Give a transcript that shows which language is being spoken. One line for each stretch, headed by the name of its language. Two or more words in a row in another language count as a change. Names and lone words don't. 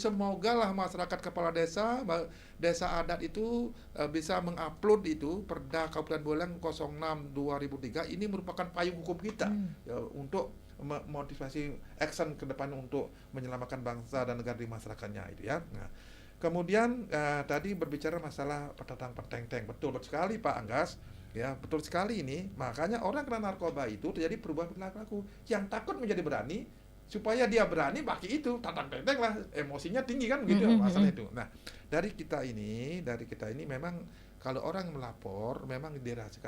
Indonesian: Semoga lah masyarakat kepala desa adat itu bisa mengupload itu Perda Kabupaten Buleleng 06 2003 ini merupakan payung hukum kita ya, untuk motivasi action ke depan untuk menyelamatkan bangsa dan negara di masyarakatnya itu ya. Nah, kemudian tadi berbicara masalah petang peteng-teng, betul sekali Pak Anggas. Ya, betul sekali ini. Makanya orang kena narkoba itu terjadi perubahan perilaku. Yang takut menjadi berani, supaya dia berani pakai itu, tatang-teteng lah, emosinya tinggi kan begitu masalah itu. Nah, dari kita ini memang kalau orang melapor memang dirahasiakan.